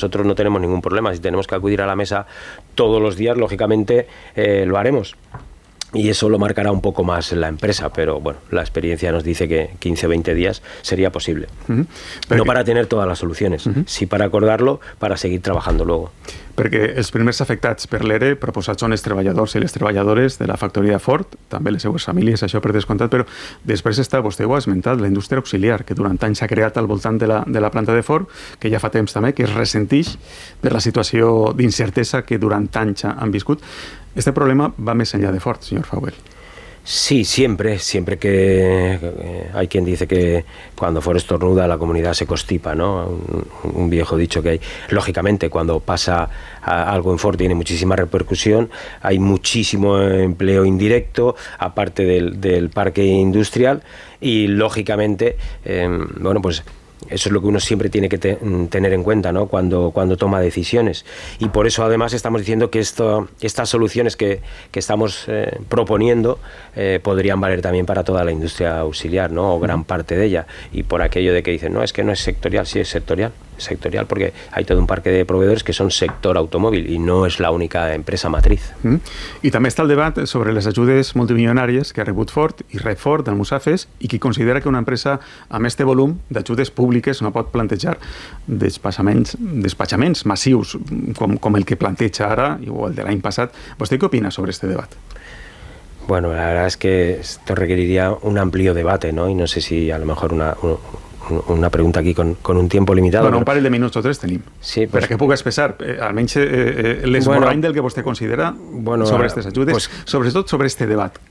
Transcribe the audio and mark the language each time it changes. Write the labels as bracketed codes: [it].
[es] Nosotros no tenemos ningún problema. Si tenemos que acudir a la mesa todos los días, lógicamente lo haremos. Y eso lo marcará un poco más la empresa, pero bueno, la experiencia nos dice que 15 o 20 días sería posible. No para tener todas las soluciones, sí para acordarlo, para seguir trabajando luego. [ca] Perquè els primers afectats per l'ERE proposats són els treballadors i les treballadores de la factoria Ford, també les seues famílies, això per descomptat, però després està, vostè ho ha esmentat, la indústria auxiliar, que durant anys s'ha creat al voltant de la planta de Ford, que ja fa temps també, que es ressentix per la situació d'incertesa que durant anys han viscut. Este problema va més enllà de Ford, senyor Faubel. [es] Sí, siempre que hay quien dice que cuando Ford estornuda la comunidad se constipa, ¿no? Un viejo dicho que hay. Lógicamente, cuando pasa algo en Ford tiene muchísima repercusión, hay muchísimo empleo indirecto, aparte del parque industrial, y lógicamente, bueno, pues eso es lo que uno siempre tiene que tener en cuenta, ¿no? Cuando toma decisiones. Y por eso además estamos diciendo que estas soluciones que estamos proponiendo podrían valer también para toda la industria auxiliar, ¿no? O gran parte de ella. Y por aquello de que dicen, no, es que no es sectorial, sí es sectorial. sectorial, porque hay todo un parque de proveedores que son [ca] sector automòbil i no és l'única empresa matriz. I també està el debat sobre les ajudes multimilionàries que ha rebut Ford i rep Ford del Musafes i qui considera que una empresa amb este volum d'ajudes públiques no pot plantejar despatxaments massius com el que planteja ara o el de l'any passat. ¿Vostè qué opina sobre este debat? [es] Bueno, la verdad es que esto requeriría un amplio debate, ¿no? Y no sé si a lo mejor una pregunta aquí con un tiempo limitado. [ca] Bueno, un parell de minuts o tres tenim. [es] Sí, pues, [ca] perquè pugues expressar almenys l'esborrany del que vostè considera sobre estas ajudes, pues, sobretot sobre este debat.